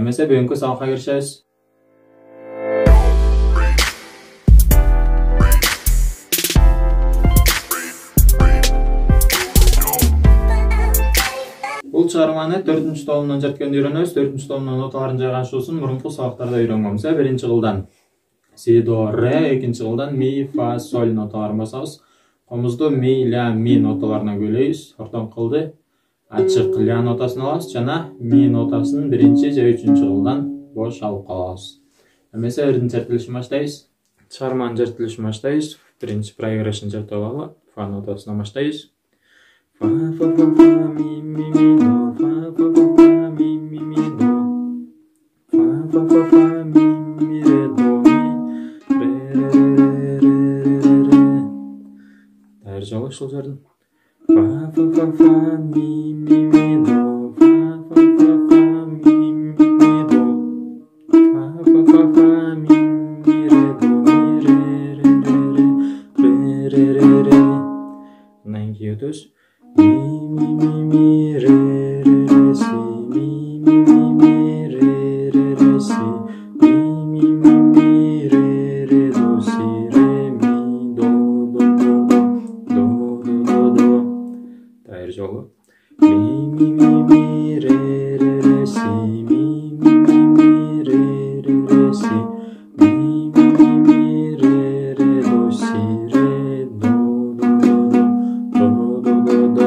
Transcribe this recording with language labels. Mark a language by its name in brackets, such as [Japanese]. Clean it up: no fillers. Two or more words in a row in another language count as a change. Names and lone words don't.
[Kyrgyz] Эмесе бүгүнкү сабакка киришебиз. Бул чыгарманы 4-чү томунан жеткенде үйрөнөбүз. 4-чү томунун ноталарын жайгашуусун мурунку сабактарда үйрөнгөнбүз. Биринчи кылдан си, до, ре, экинчи кылдан ми, фа, соль ноталарын басабыз. Комузду ми, ля, ми ноталарына бөлөйбүз. Ортон кылды ачык ля нотасын алабыз жана ми нотасын биринчи же үчүнчү кылдан бош алып калабыз. Эмесе эрдин чертилишин баштайбыз. Чыгарманын чертилишин баштайбыз. Биринчи проиграшын чертип алалы. Фа нотасынан баштайбыз. Фа, фа, фа, фа, ми, ми, до, фа, фа, фа, фа, ми, ми, до. Фа, фа, фа, фа, ми, ре, до, ми, ре, ре, ре, ре. Дайыр жолу ушул жерден. Фа, фа, фа, фа, ми, до. Фа, фа, фа, фа, ми, до. Фа, фа, фа, фа, ми, ре, до, ми, ре, ре, ре, ре, ре, ре. Андан кийин өтөбүз. Mi, re, re, si, mi, re, re, si, mi, re, do, si, re, mi, do. Дайыр жолу. Mi, re, si, mi, re, si, mi, re, do, si, re, do.